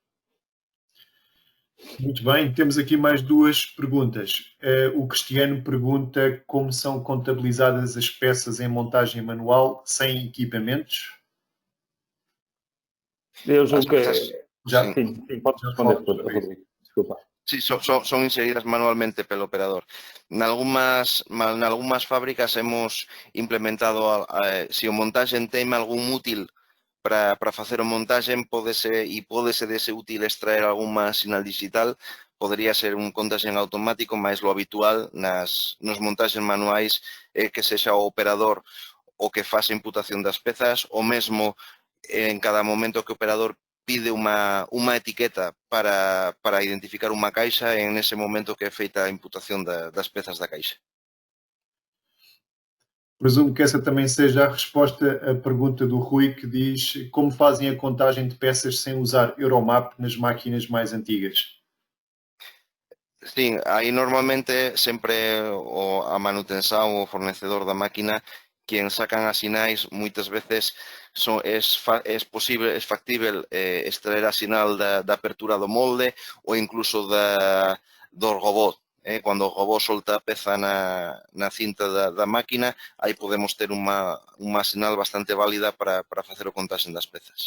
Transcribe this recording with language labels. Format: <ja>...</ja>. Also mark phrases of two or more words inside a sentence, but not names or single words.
<pt>Muito bem, temos aqui mais duas perguntas. O Cristiano pergunta como são contabilizadas as peças em montagem manual sem equipamentos? Eu julgo que... Sim, pode responder, Rodrigo. Desculpa.</pt> <gl>Sí, son inseridas manualmente pelo operador. Nalgúmas fábricas</gl> <es>hemos implementado,</es> <gl>se o montaxe ten algún útil para facer o montaxe, pódese dese útil extraer algunha sinal digital,</gl> <es>podría ser</es> <gl>un contaxe en automático, mas</gl> <es>lo habitual</es> <gl>nos montaxes manuais é que sexa o operador o que faça imputación das pezas, o mesmo en cada momento que o operador pide unha etiqueta para identificar unha caixa, en ese momento que é feita a imputación das pezas da caixa.</gl> <pt>Presumo que essa também seja a resposta à pergunta do Rui, que diz como fazem a contagem de peças sem usar Euromap nas máquinas mais antigas?</pt> <gl>Sim, aí normalmente sempre a manutención ou o fornecedor da máquina quen sacan as sinais, moitas veces é factível extraer a sinal da apertura do molde ou incluso do robot. Cando o robot solta a peza na cinta da máquina, aí podemos ter unha sinal bastante válida para facer o contaxe das pezas.</gl>